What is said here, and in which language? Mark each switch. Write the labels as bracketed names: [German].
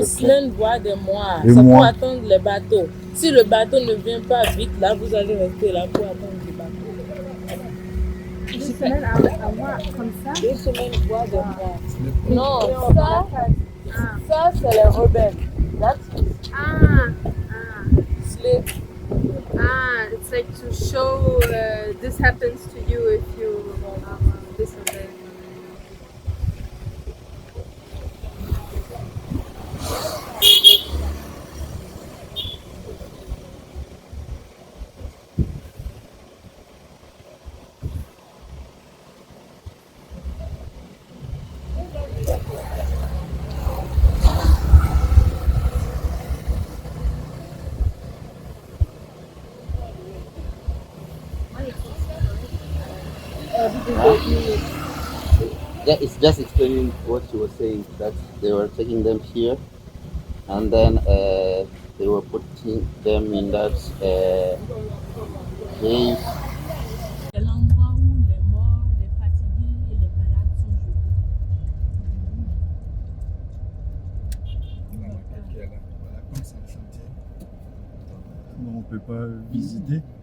[French] Des semaines, voire des mois. C'est pour attendre les bateaux. Si le bateau ne vient pas vite, là, vous allez rester là pour attendre le bateau. 2 semaines à mois, comme ça? 2 semaines, voire des mois. Non, ça c'est les rebelles. [English] That's slave. It's like to show this happens to you if you disobey. Yeah, it's just explaining what she was saying, that they were taking them here and then they were putting them in that cave. [French] C'est l'endroit où les morts, les fatigués et les malades sont jetés. On ne peut pas visiter.